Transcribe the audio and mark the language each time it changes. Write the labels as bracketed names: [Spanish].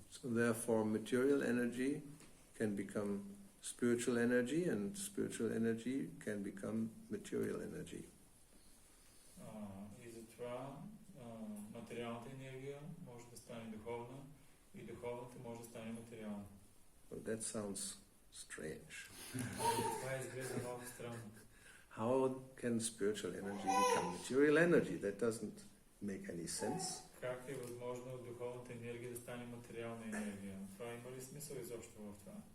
[English] So therefore material energy can become spiritual energy, and spiritual energy can become material energy. [Bulgarian] И затова материалната енергия може да стане духовна и духовната може да стане материална. [English] Well, that sounds strange. [Bulgarian] Това изглежда много странно. [English] How can spiritual energy become material energy? That doesn't make any sense. [Bulgarian] Как е възможно духовната енергия да стане материална енергия? Това има ли смисъл изобщо в това?